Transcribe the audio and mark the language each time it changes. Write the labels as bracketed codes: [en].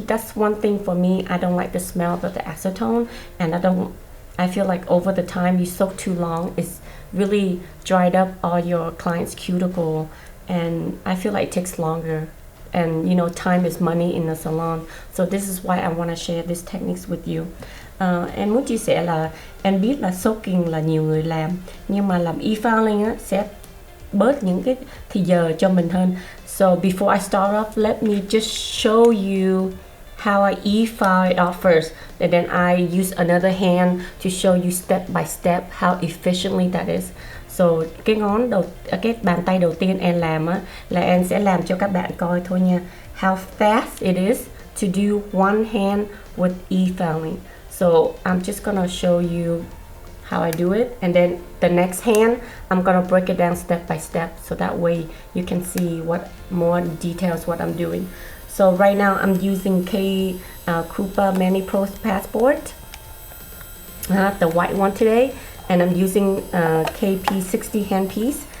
[en] That's one thing for me. I don't like the smell of the acetone, and I feel like over the time you soak too long, it's really dried up all your client's cuticle, and I feel like it takes longer, and time is money in the salon. So this is why I want to share these techniques with you. [vi] Em muốn chia sẻ là em biết là soaking là nhiều người làm, nhưng mà làm e-filing á sẽ bớt những cái thì giờ cho mình hơn. [en] So before I start off, let me just show you how I e-file it off first, and then I use another hand to show you step by step how efficiently that is. [vi] So cái bàn tay đầu tiên em làm á là em sẽ làm cho các bạn coi thôi nha, [en] how fast it is to do one hand with e-filing. So I'm just gonna show you how I do it, and then the next hand I'm gonna break it down step by step, so that way you can see what more details what I'm doing. So right now I'm using 𝗂𝘁𝗕𝗦𝗏 passport, the white one today, and I'm using 𝗂𝘁𝗁60 handpiece.